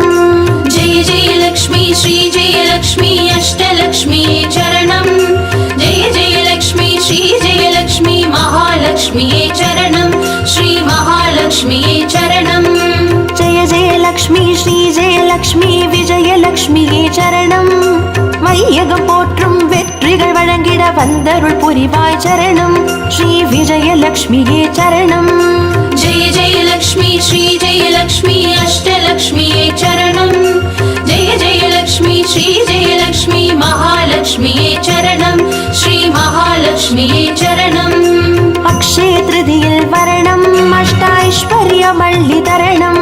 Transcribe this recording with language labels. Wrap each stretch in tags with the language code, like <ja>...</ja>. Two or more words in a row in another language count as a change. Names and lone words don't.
<sa>जय जय लक्ष्मी श्री जय लक्ष्मी अष्टलक्ष्मी चरणम् जय जय लक्ष्मी श्री जय लक्ष्मी महालक्ष्मी चरणम् श्री महालक्ष्मी चरणम् जय जय लक्ष्मी श्री जयलक्ष्मी विजयलक्ष्मिये</sa> <ta>சரணம் வையகம் போற்றும் வெற்றிகள் வழங்கிட வந்தருள் புரிவாய் சரணம் ஸ்ரீ விஜயலக்ஷ்மியே சரணம்</ta> <sa>जय जय लक्ष्मी श्री जय लक्ष्मी अष्टलक्ष्मी चरणम् जय जय लक्ष्मी श्री जय लक्ष्मी महालक्ष्मी चरणम् श्री महालक्ष्मी चरणम्</sa> <ta>அக்ஷய திருதியே வரணம் அஷ்டைஸ்வர்யமள்ளிதரணம்</ta>